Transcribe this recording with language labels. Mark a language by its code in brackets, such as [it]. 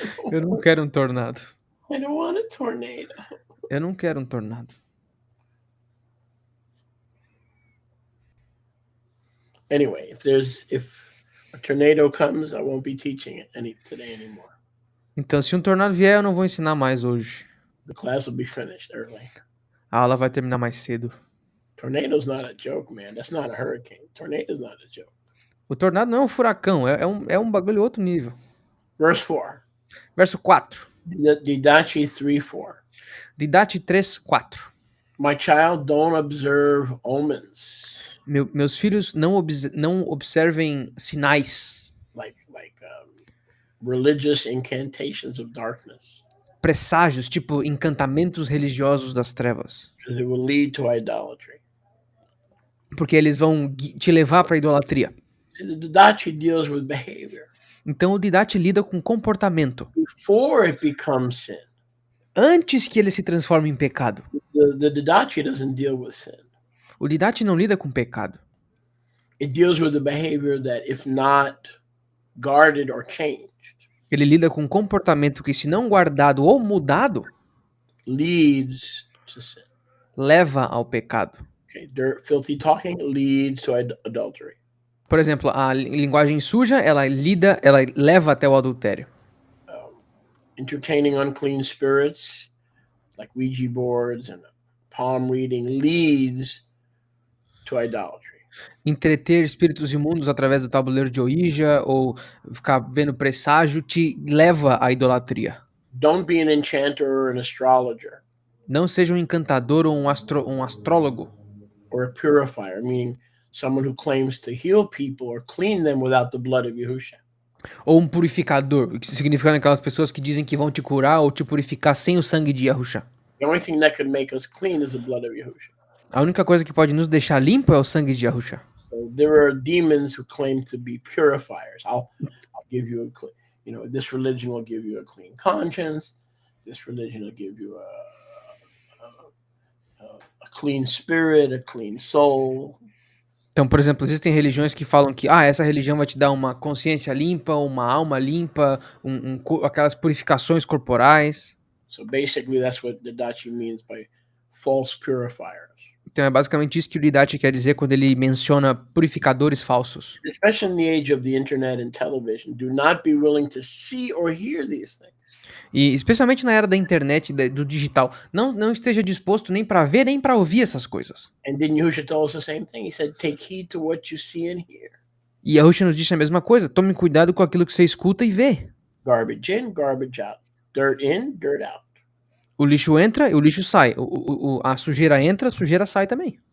[pt] Eu não quero um tornado. [en] I don't want a tornado. [pt] Eu não quero um tornado. [en] Anyway, if a tornado comes, I won't be teaching it today anymore. [pt] Então, se um tornado vier, eu não vou ensinar mais hoje. [en] The class will be finished early. [pt] A aula vai terminar mais cedo. [en] Tornado's not a joke, man. That's not a hurricane. Tornado's not a joke. [pt] O tornado não é um furacão, é um bagulho outro nível. [en] Verse 4. [pt] Verso 4. [en] Didache 3:4. [pt] Didache 3:4. [en] My child, don't observe omens. [pt] Meus filhos não observem sinais, [en] Like religious incantations of darkness. [pt] presságios, tipo encantamentos religiosos das trevas. [en] Because it will lead to idolatry. [pt] Porque eles vão te levar para a idolatria. [en] See, the Didache deals with behavior. [pt] Então o Didache lida com comportamento. [en] Before it becomes sin. [pt] Antes que ele se transforme em pecado. [en] The Didache doesn't deal with sin. [pt] O Didache não lida com pecado. [en] It deals with the behavior that, if not guarded or changed, [pt] Ele lida com comportamento que, se não guardado ou mudado, [en] leads to sin. [pt] leva ao pecado. [en] Okay, filthy talking leads to adultery. [pt] Por exemplo, a linguagem suja, ela leva até o adultério. [en] Entertaining unclean spirits, like Ouija boards and palm reading, leads to idolatry. [pt] Entreter espíritos imundos através do tabuleiro de Ouija ou ficar vendo presságio te leva à idolatria. [en] Don't be an enchanter or an astrologer. [pt] Não seja um encantador ou um astrólogo. [en] Or a purifier, meaning someone who claims to heal people or clean them without the blood of Yahushua. [pt] Ou um purificador, o que significa aquelas pessoas que dizem que vão te curar ou te purificar sem o sangue de Yahushua. [en] The only thing that could make us clean is the blood of Yahushua. [pt] A única coisa que pode nos deixar limpo é o sangue de Yahushua. [en] So there are demons who claim to be purifiers. I'll give you this religion will give you a clean conscience. This religion will give you a clean spirit, a clean soul. [pt] Então, por exemplo, existem religiões que falam que essa religião vai te dar uma consciência limpa, uma alma limpa, aquelas purificações corporais. [en] So basically that's what Didache means by false purifiers. [pt] Então é basicamente isso que o Didache quer dizer quando ele menciona purificadores falsos. [en] Especially in the age of the internet and television, do not be willing to see or hear these things. [pt] E especialmente na era da internet, do digital, não esteja disposto nem para ver nem para ouvir essas coisas. [en] And didn't Yahushua tell us the same thing? He said, take heed to what you see and hear. [pt] E Yahushua nos disse a mesma coisa, tome cuidado com aquilo que você escuta e vê. [en] Garbage in, garbage out. Dirt in, dirt out. [pt] O lixo entra e o lixo sai. A sujeira entra, a sujeira sai também.